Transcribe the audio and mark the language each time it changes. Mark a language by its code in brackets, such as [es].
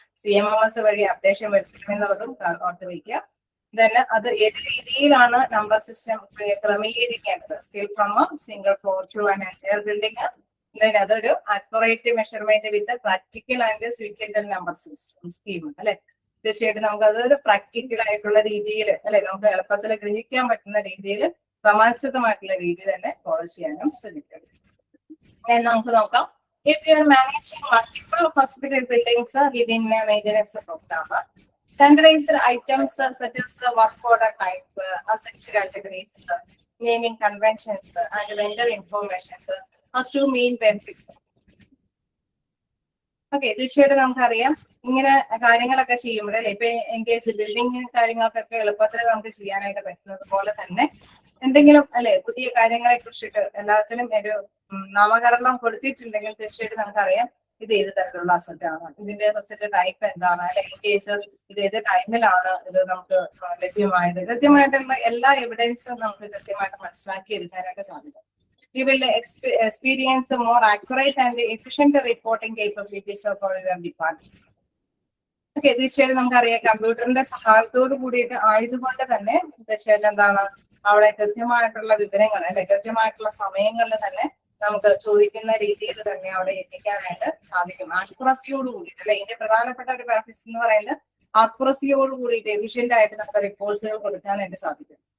[ml] CMMS വഴി updation വരുത്തുമെന്നുള്ളതും ഓർത്ത് വയ്ക്കുക. തന്നെ അത് ഏത് രീതിയിലാണ് number system ക്രമീകരിക്കേണ്ടത്, [en] scale from single floor to an entire building, [ml] അതൊരു accurate measurement with practical and സ്വീക്കൻഡൽ number system scheme അല്ലെ. തീർച്ചയായിട്ടും നമുക്ക് അതൊരു പ്രാക്ടിക്കൽ ആയിട്ടുള്ള രീതിയിൽ അല്ലെ, നമുക്ക് എളുപ്പത്തിൽ ഗ്രഹിക്കാൻ പറ്റുന്ന രീതിയിൽ ക്രമാനുസൃതമായിട്ടുള്ള രീതി തന്നെ ഫോളോ ചെയ്യാനും ശ്രമിക്കണം. നമുക്ക് നോക്കാം. [en] If you are managing multiple hospital buildings within a maintenance program, standardized items such as work order type, asset categories, naming conventions, and vendor information are two main benefits. [ml] Okay, തീർച്ചയായിട്ടും നമുക്കറിയാം ഇങ്ങനെ കാര്യങ്ങളൊക്കെ ചെയ്യുമ്പോൾ അല്ലെ, ഇപ്പൊ ഇൻ കേസ് ബിൽഡിംഗ് കാര്യങ്ങൾക്കൊക്കെ എളുപ്പത്തിൽ നമുക്ക് ചെയ്യാനായിട്ട് പറ്റുന്നത് പോലെ തന്നെ എന്തെങ്കിലും അല്ലെ പുതിയ കാര്യങ്ങളെ കുറിച്ചിട്ട് എല്ലാത്തിനും ഒരു നാമകരണം കൊടുത്തിട്ടുണ്ടെങ്കിൽ തീർച്ചയായിട്ടും നമുക്കറിയാം ഇത് ഏത് തരത്തിലുള്ള അസറ്റ് ആണ്, ഇതിന്റെ അസറ്റ് ടൈപ്പ് എന്താണ്, അല്ലെ ഇൻ കേസ് ഇത് ഏത് ടൈമിലാണ് ഇത് നമുക്ക് ലഭ്യമായത്, കൃത്യമായിട്ടുള്ള എല്ലാ എവിഡൻസും നമുക്ക് കൃത്യമായിട്ട് മനസ്സിലാക്കി എടുക്കാനായിട്ട് സാധിക്കും. [en] We will experience more accurate and efficient reporting capabilities of our department. [ml] Okay, തീർച്ചയായിട്ടും നമുക്കറിയാം കമ്പ്യൂട്ടറിന്റെ സഹായത്തോട് കൂടിയിട്ട് ആയതുകൊണ്ട് തന്നെ തീർച്ചയായിട്ടും എന്താണ് അവിടെ കൃത്യമായിട്ടുള്ള വിവരങ്ങൾ അല്ലെ കൃത്യമായിട്ടുള്ള സമയങ്ങളിൽ തന്നെ നമുക്ക് ചോദിക്കുന്ന രീതിയിൽ തന്നെ അവിടെ എത്തിക്കാനായിട്ട് സാധിക്കും. ആക്യുറസിയോട് കൂടിയിട്ട് അല്ലെ, ഇതിന്റെ പ്രധാനപ്പെട്ട ഒരു ബെനിഫിറ്റ്സ് എന്ന് പറയുന്നത് ആക്യുറസിയോട് കൂടിയിട്ട് എഫിഷ്യന്റ് ആയിട്ട് നമുക്ക് റിപ്പോർട്ട്സുകൾ കൊടുക്കാനായിട്ട് സാധിക്കും.